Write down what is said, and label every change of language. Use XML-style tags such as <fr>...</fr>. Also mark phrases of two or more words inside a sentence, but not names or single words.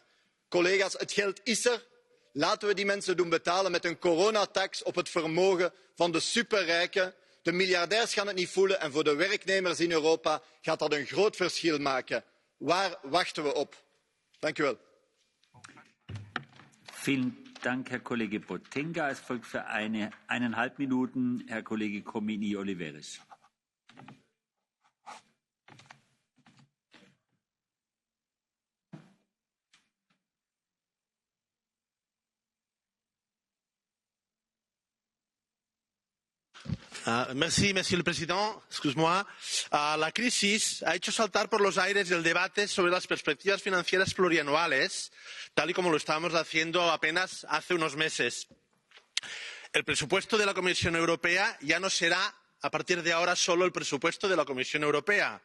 <nl>Collega's, het geld is er. Laten we die mensen doen betalen met een coronatax op het vermogen van de superrijken. De miljardairs gaan het niet voelen en voor de werknemers in Europa gaat dat een groot verschil maken. Waar wachten we op? Dank u wel.</nl> <de>Vielen Dank, Herr Kollege Botenga. Es folgt für 1,5 Minuten Herr Kollege Comini Oliveris.</de> <fr>Monsieur le Président. Excuse-moi.</fr> <es>La crisis ha hecho saltar por los aires el debate sobre las perspectivas financieras plurianuales, tal y como lo estábamos haciendo apenas hace unos meses. El presupuesto de la Comisión Europea ya no será, a partir de ahora, solo el presupuesto de la Comisión Europea.</es>